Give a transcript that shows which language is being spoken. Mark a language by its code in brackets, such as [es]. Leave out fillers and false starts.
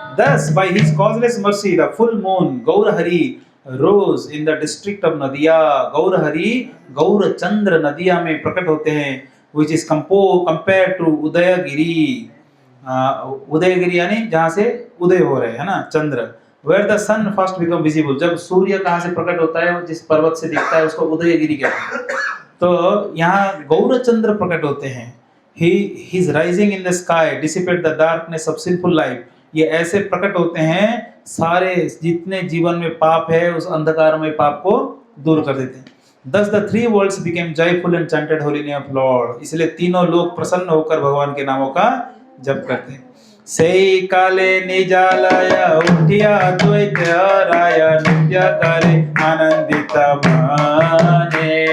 [en] Thus, by his causeless mercy, the full moon Gaurahari rose in the district of Nadia. Gaurahari, Gaur Chandra Nadia [hi] में प्रकट होते हैं, [en] which is compared to Udayagiri. [hi] Udayagiri यानी जहाँ से उदय हो रहे है ना चंद्र. [en] Where the sun first become visible. [hi] जब सूर्य कहाँ से प्रकट होता है, जिस पर्वत से दिखता है उसको उदयगिरी कहते हैं. तो यहाँ गौर चंद्र प्रकट होते हैं. [en] His rising in the sky dissipate the darkness of sinful life. [hi] ये ऐसे प्रकट होते हैं, सारे जितने जीवन में पाप है उस अंधकार में पाप को दूर कर देते हैं. [en] Thus the three worlds became joyful and chanted holy name of Lord. [hi] इसलिए तीनों लोग प्रसन्न होकर भगवान के नामों का जप करते हैं. [bn] सेई काले निजालय उठिया द्वैत राय नित्य करे आनंदित माने.